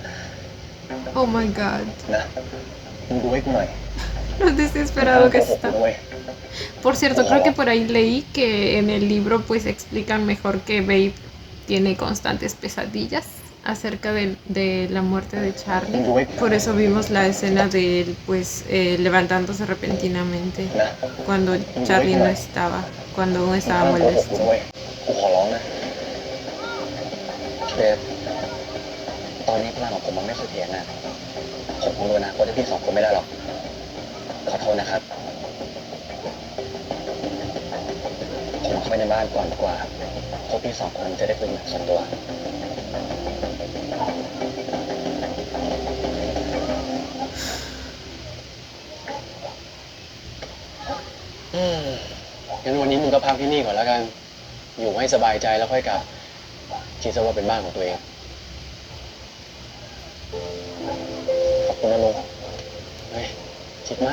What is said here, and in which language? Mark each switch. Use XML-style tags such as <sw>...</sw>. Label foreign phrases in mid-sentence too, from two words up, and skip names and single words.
<en>Oh my god.</en> <th>นะมึงดูให้กูหน่อย</th> <es>Lo desesperado que</es> <th>ห้ามโกหกกู</th> <es>está.</es> <th>ด้วย</th> <es>Por cierto, creo que por ahí leí que en el libro pues explican mejor que Babe tiene constantes pesadillas acerca de la muerte de Charlie. Por eso vimos la escena de él pues levantándose repentinamente</es> <th>นะ</th> <es>cuando Charlie no estaba, cuando aún</es> <th>ห้า</th> <es>estaba</es> <th>มโกหกกู</th> <es>molesto.</es> <th>ด้วยกูขอร้องนะพี่เบฟตอนนี้พลังของผมมันไม่เสถียรนะผมคงดูอนาคตให้พี่สองคนไม่ได้หรอกขอโทษนะครับ ผมเข้าไปในบ้านก่อนดีกว่าพวกพี่สองคนจะได้คุยแบบส่วนตัว งั้นวันนี้มึงก็พักที่นี่ก่อนแล้วกัน อยู่ให้สบายใจแล้วค่อยกลับ คิดซะว่าเป็นบ้านของตัวเองคุณนะลุงเฮ้ยคิดมาก</th>